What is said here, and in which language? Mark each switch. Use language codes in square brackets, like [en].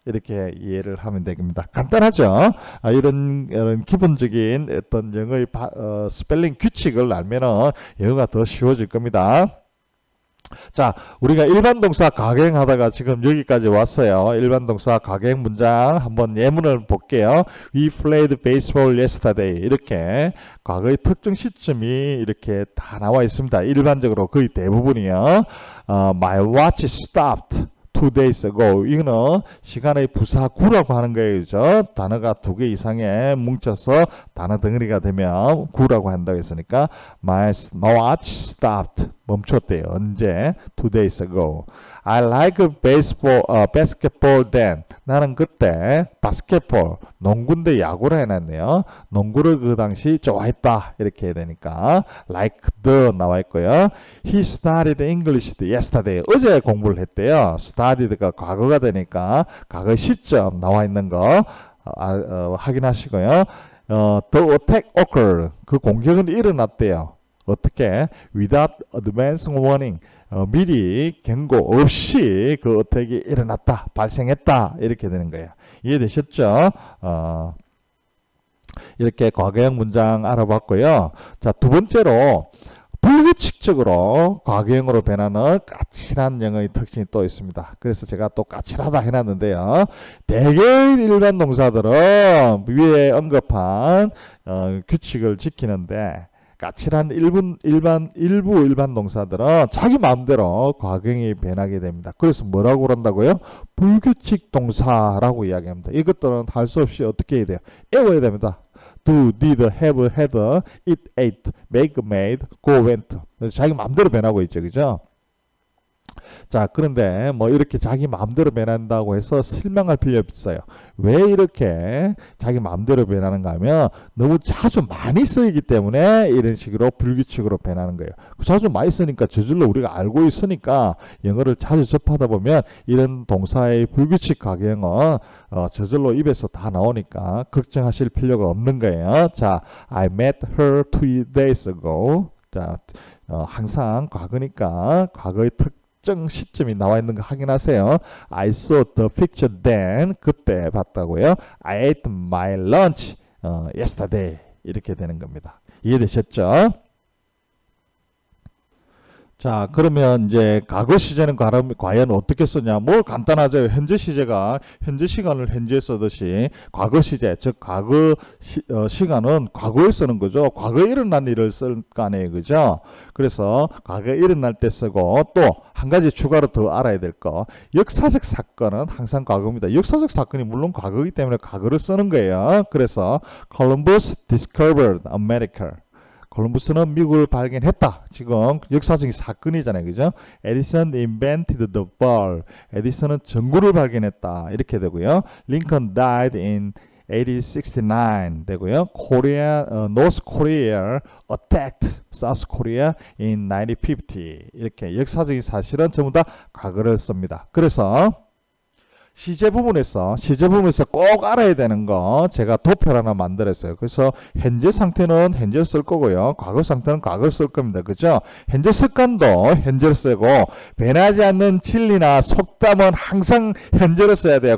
[ko] 이렇게 이해를 하면 됩니다. 간단하죠? 이런 기본적인 어떤 영어의 스펠링 규칙을 알면은 영어가 더 쉬워질 겁니다. 자, 우리가 일반 동사 가행하다가 지금 여기까지 왔어요. 일반 동사 가행 문장 한번 예문을 볼게요. [en] We played baseball yesterday. [ko] 이렇게 과거의 특정 시점이 이렇게 다 나와 있습니다. 일반적으로 거의 대부분이요. [en] My watch stopped 2 days ago. [ko] 이거는 시간의 부사구라고 하는 거예요. 그죠? 단어가 2개 이상에 뭉쳐서 단어 덩어리가 되면 구라고 한다고 했으니까 [en] My watch stopped. [ko] 멈췄대요. 언제? [en] 2 days ago. I like basketball then. [ko] 나는 그때 바스켓볼, 농구인데 야구를 해놨네요. 농구를 그 당시 좋아했다. 이렇게 해야 되니까 like the 나와 있고요. [en] He studied English yesterday. [ko] 어제 공부를 했대요. studied가 과거가 되니까 과거 시점 나와 있는 거 확인하시고요. [en] The attack occurred. [ko] 그 공격은 일어났대요. 어떻게? [en] Without advance warning. [ko] 미리 경고 없이 그 어택이 일어났다, 발생했다 이렇게 되는 거예요. 이해되셨죠? 이렇게 과거형 문장 알아봤고요. 자, 두 번째로 불규칙적으로 과거형으로 변하는 까칠한 영어의 특징이 또 있습니다. 그래서 제가 또 까칠하다 해놨는데요. 대개 일반 동사들은 위에 언급한 규칙을 지키는데 까칠한 일부 일반 동사들은 자기 마음대로 과거형이 변하게 됩니다. 그래서 뭐라고 그런다고요? 불규칙 동사라고 이야기합니다. 이것들은 할 수 없이 어떻게 해야 돼요? 외워야 됩니다. [en] do, did, have, had, eat, ate, make, made, go, went. [ko] 자기 마음대로 변하고 있죠. 그죠? 자, 그런데 뭐 이렇게 자기 마음대로 변한다고 해서 실망할 필요 없어요. 왜 이렇게 자기 마음대로 변하는가 하면 너무 자주 많이 쓰이기 때문에 이런 식으로 불규칙으로 변하는 거예요. 자주 많이 쓰니까 저절로 우리가 알고 있으니까 영어를 자주 접하다 보면 이런 동사의 불규칙 과거형은 저절로 입에서 다 나오니까 걱정하실 필요가 없는 거예요. [en] 자, I met her 2 days ago. [ko] 자, 항상 과거니까 과거의 특정 시점이 나와 있는 거 확인하세요. [en] I saw the picture then. [ko] 그때 봤다고요. [en] I ate my lunch yesterday. [ko] 이렇게 되는 겁니다. 이해되셨죠? 자, 그러면 이제 과거 시제는 과연 어떻게 쓰냐? 뭐 간단하죠. 현재 시제가 현재 시간을 현재에 쓰듯이 과거 시제, 즉 과거 시간은 과거에 쓰는 거죠. 과거에 일어난 일을 쓸 거 아니에요. 그죠? 그래서 과거에 일어날 때 쓰고 또 한 가지 추가로 더 알아야 될 거. 역사적 사건은 항상 과거입니다. 역사적 사건이 물론 과거이기 때문에 과거를 쓰는 거예요. [en] 그래서 Columbus discovered America. [ko] 콜럼버스는 미국을 발견했다. 지금 역사적인 사건이잖아요. 그죠? [en] Edison invented the bulb. [ko] 에디슨은 전구를 발견했다. 이렇게 되고요. [en] Lincoln died in 1869 되고요. North Korea attacked South Korea in 1950. [ko] 이렇게 역사적인 사실은 전부 다 과거를 씁니다. 그래서 시제 부분에서 꼭 알아야 되는 거 제가 도표를 하나 만들었어요. 그래서 현재 상태는 현재를 쓸 거고요. 과거 상태는 과거를 쓸 겁니다. 그죠? 현재 습관도 현재를 쓰고 변하지 않는 진리나 속담은 항상 현재를 써야 돼요.